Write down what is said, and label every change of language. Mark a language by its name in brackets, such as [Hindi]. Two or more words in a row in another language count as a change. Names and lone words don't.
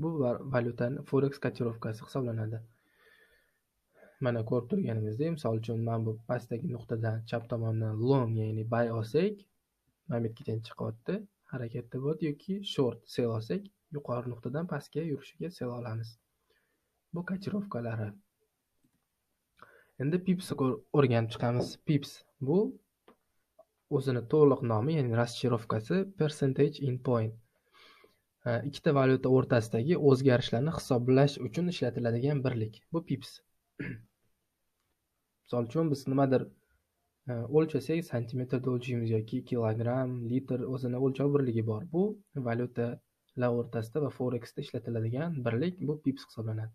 [Uzbek] Bu valyutani forex kotirovkasi hisoblanadi. Mana ko'rib turganingizdek, misol uchun mana bu pastdagi nuqtadan chap tomondan long, ya'ni buy olsak, mana bu yergacha chiqyapti, harakatda bo'ladi, yoki [English] short sell [Uzbek] olsak, yuqori nuqtadan pastga yurishiga sell olamiz. Bu kotirovkalari. Endi pipsni o'rganib chiqamiz. Pips bu o'zini to'liq nomi, ya'ni расшифровкасы [English] percentage in point. [Uzbek] Ikkita valyuta o'rtasidagi o'zgarishlarni hisoblash uchun ishlatiladigan birlik. Bu pips. Misol uchun biz nimadir o'lchasak, santimetrda o'lchaymiz yoki kilogramm, litr o'zini o'lchov birligi bor. Bu valyutalar o'rtasida va forexda ishlatiladigan birlik, bu pips hisoblanadi.